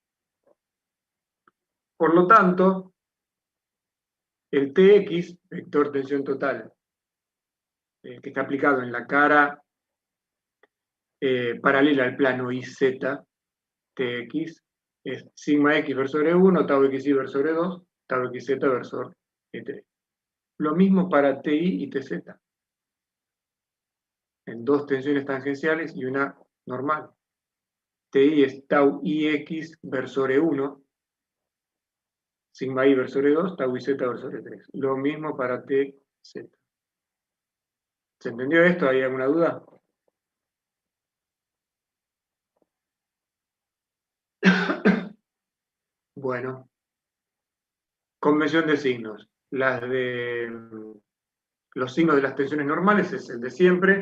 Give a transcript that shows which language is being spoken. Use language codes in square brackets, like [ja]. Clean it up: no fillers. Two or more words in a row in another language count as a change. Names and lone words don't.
[es] Por lo tanto, el TX, vector tensión total, que está aplicado en la cara paralela al plano IZ, TX, es sigma X versor E1, tau XY versor E2, tau XZ versor E3. Lo mismo para TI y TZ. En 2 tensiones tangenciales y una normal. TI es tau IX versor E1, sigma I versor E2, tau IZ versor E3. Lo mismo para TZ. ¿Se entendió esto? ¿Hay alguna duda? Bueno, convención de signos. Los signos de las tensiones normales es el de siempre.